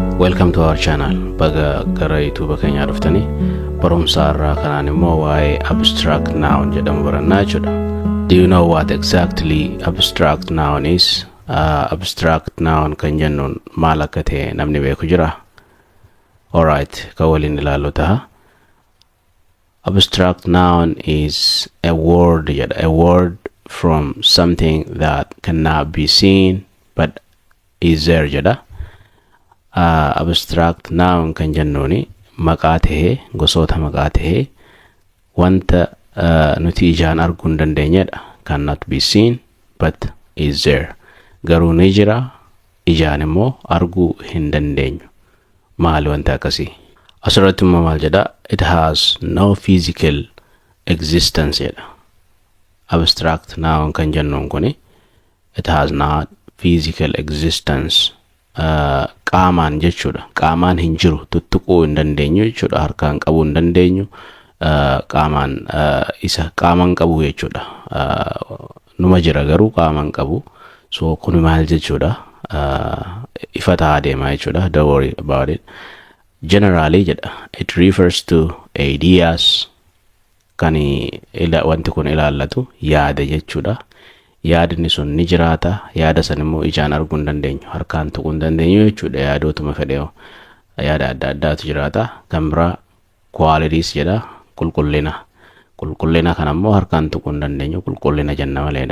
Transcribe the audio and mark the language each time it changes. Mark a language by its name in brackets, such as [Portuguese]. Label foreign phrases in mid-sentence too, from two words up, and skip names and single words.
[English] Welcome to our channel. [Oromo] Baga gara YouTube keenya dhuftanii barumsa irraa kanaan immoo waa'ee [English] abstract noun [Oromo] jedhamu barannaa jechuudha. [English] Do you know what exactly abstract noun is? Abstract noun [Oromo] kan jennuun maal akka ta'e namni beeku jira? Alright, ka waliin ilaallu ta'a. [English] Abstract noun is a word from something that cannot be seen but is there jedha. Abstract noun [Oromo] kan jennuuni maqaa ta'ee gosoota maqaa ta'ee wanta nuti ijaan arguu hin dandeenyedha. [English] Cannot be seen but is there. [Oromo] Garuu ni jira ijaan immoo arguu hin dandeenyu. Maali wanta akkasii? Asirratti immoo maal jedha? [English] It has no physical existence jedha. Abstract noun [Oromo] kan jennuun kuni [English] it has not physical existence. [Oromo] Qaamaan jechuudha. Qaamaan hin jiru, tuttuquu hin dandeenyu jechuudha. Harkaan qabuu hin dandeenyu. Qaamaan isa qaamaan qabu jechuudha. Numa jira garuu qaamaan qabu. So kun maal jechuudha? Ifa ta'aa deemaa jechuudha. [English] Don't worry about it. Generally jedha, it refers to ideas [Oromo] kan wanti kun ilaallatu yaada jechuudha. Yaadni sun ni jiraata, yaada san immoo ijaan arguu hin dandeenyu, harkaan tuquu hin dandeenyu jechuudha. Yaadootuma fedheeyo yaada adda addaatu jiraata. Kan biraa qualities jedha, qulqullina kan ammoo harkaan tuquu hin dandeenyu, qulqullina jenna maleedha.